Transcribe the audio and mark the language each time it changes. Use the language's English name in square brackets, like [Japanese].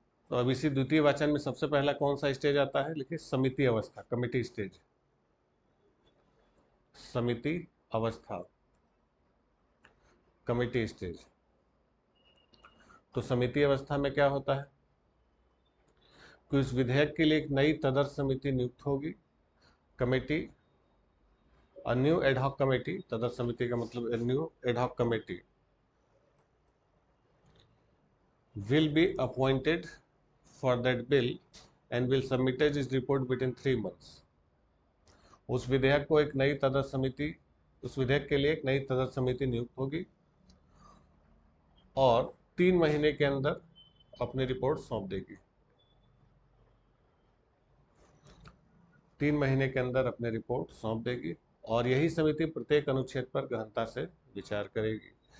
[Hindi] तो अब इसी द्वितीय वाचन में सबसे पहला कौन सा स्टेज आता है? लिखिए समिति अवस्था, कमिटी स्टेज। समिति अवस्था, कमिटी स्टेज। तो समिति अवस्था में क्या होता है कि उस विधेयक के लिए एक नई तदर्थ समिति नियुक्त होगी। [English] committee, a new ad hoc committee, [Hindi] तदर्थ समिति का मतलब [English] New ad hoc committee will be appointed for that bill and will submit its report within 3 months। [Hindi] उस विधेयक को एक नई तदर्थ समिति, उस विधेयक के लिए एक नई तदर्थ समिति नियुक्त होगी और 3 महीने के अंदर अपनी रिपोर्ट सौंप देगी। 3 महीने के अंदर अपनी रिपोर्ट सौंप देगी और यही समिति प्रत्येक अनुच्छेद पर गहनता से विचार करेगी।